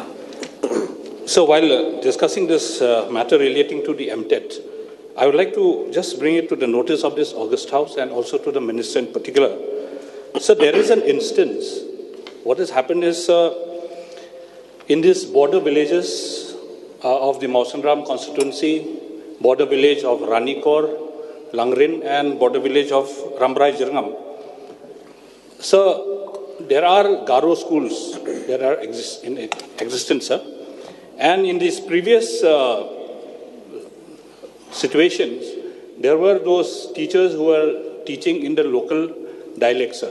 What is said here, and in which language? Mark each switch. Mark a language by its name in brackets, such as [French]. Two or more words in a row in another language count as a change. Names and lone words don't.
[English] So while discussing this matter relating to the MTET, I would like to just bring it to the notice of this August House and also to the Minister in particular. So there is an instance. What has happened is in these border villages of the Mausanram constituency, border village of Ranikor, Langrin, and border village of Ramrai Jirngam. So there are Garo schools that are in existence, sir. And in these previous situations, there were those teachers who were teaching in the local dialect, sir.